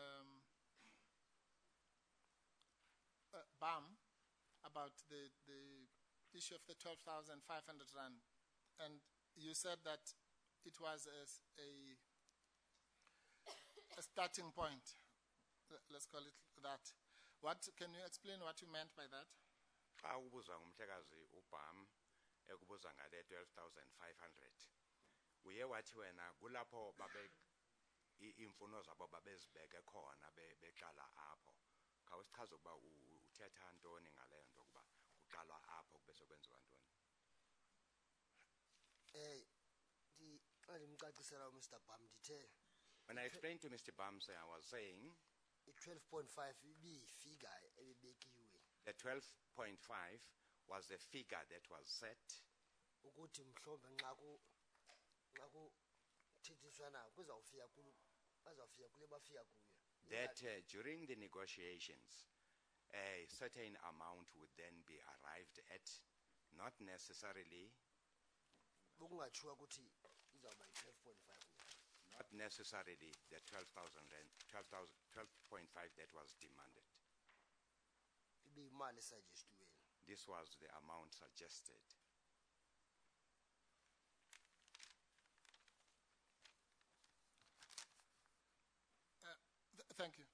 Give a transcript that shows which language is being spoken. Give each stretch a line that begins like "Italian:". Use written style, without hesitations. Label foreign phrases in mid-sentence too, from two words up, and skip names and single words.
English: Bam about the issue of the 12,500 rand, and you said that it was a starting point. Let's call it that. What can you explain what you meant by that?
Xhosa: Xa ubuza umhlekazi uBam ekubuza ngale 12,500. Uye wathi wena kulapho babe imfuno zabo babezibeke khona beqala apho. Khawusichaze ukuba uthetha ntoni ngale nto kuba kuqalwa apho bese kwenziwa ntoni. Ndimcacisela uMr. Bam ndithe
English: When I explained to Mr. Bamse, I was saying
Xhosa: i-12.5 ibiyifigure ebebekiwe.
English: the 12.5 was the figure that was set
Zulu: Ukuthi mhlombe nxa kuthethiswana kuzawufika bazawufika kule bafika kuyo.
English: that during the negotiations, a certain amount would then be arrived at, not necessarily
Zulu: Bokungatshiwa ukuthi izawuba yi-12.5.
English: not necessarily the 12.5 that was demanded.
Xhosa: Ibiyimali esugestiweyo.
English: This was the amount suggested. Thank you.